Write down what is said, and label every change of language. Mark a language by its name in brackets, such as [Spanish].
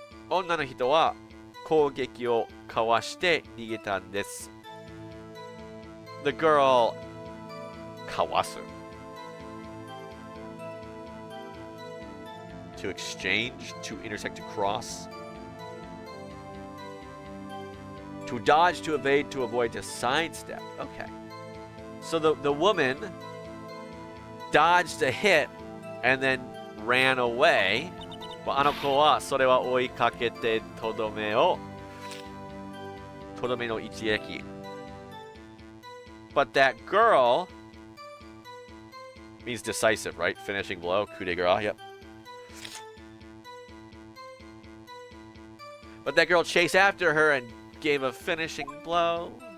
[Japanese] 女の人は攻撃をかわして逃げたんです。 [English] The girl かわす to exchange, to intersect, to cross. To dodge, to evade, to avoid, to sidestep. Okay. So the woman dodged a hit and then ran away. [Japanese] But あの子はそれは追いかけてとどめの一撃. [English] But that girl means decisive, right? Finishing blow, coup de grace, yep. But that girl chased after her and gave a finishing blow.